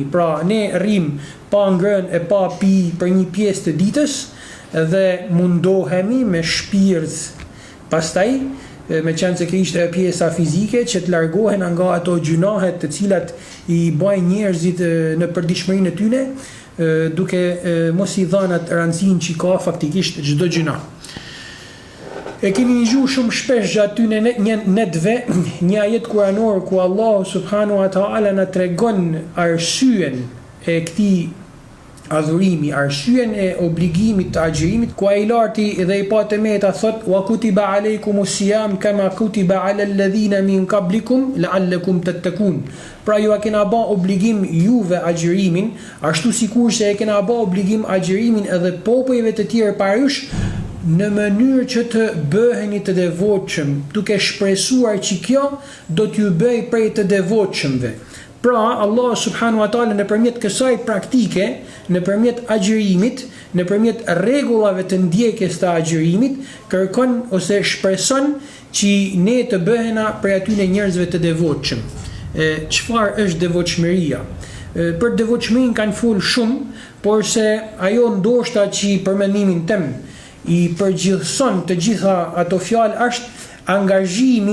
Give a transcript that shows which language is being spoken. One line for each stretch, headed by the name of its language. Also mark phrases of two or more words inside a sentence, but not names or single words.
Albanian: Pra ne rrim pa ngrënë e pa pi për një pjesë të ditës, dhe mundohemi me shpirt pastaj, me qenë se ke ishte pjesa fizike, që të largohen nga ato gjunahet të cilat i bajnë njerëzit në përditshmërinë e tyre, duke mos i dhënë atë rëndësinë që ka faktikisht çdo gjuna. E keni ngjuar shumë shpesh gjatë tyne netve një ajet kuranor ku
Arabic: الله سبحانه وتعالى
Albanian: na tregon arsyen e këtij adhurimi, arsyen e obligimit të agjërimit, ku ai larti dhe i patë meta thot
Arabic: وكتب عليكم الصيام كما كتب على الذين من قبلكم لعلكم تتقون.
Albanian: Pra ju a kena bë obligim juve agjërimin, ashtu sikurse e kena bë obligim agjërimin edhe popujve të tjerë para jush, në mënyrë që të bëheni të devotshëm, duke shpresuar që kjo do t'ju bëj prej të devotshëmve. Pra,
Arabic: الله سبحانه وتعالى
Albanian: nëpërmjet kësaj praktike, nëpërmjet agjërimit, nëpërmjet rregullave të ndjekjes të agjërimit, kërkon ose shpreson që ne të bëhena prej atyne njerëzve të devotshëm. Çfarë është devotshmëria? Për devotshmërinë kanë fol shumë, por se ajo ndoshta që për mendimin tim i përgjithson të gjitha ato fjalë është angazhimi.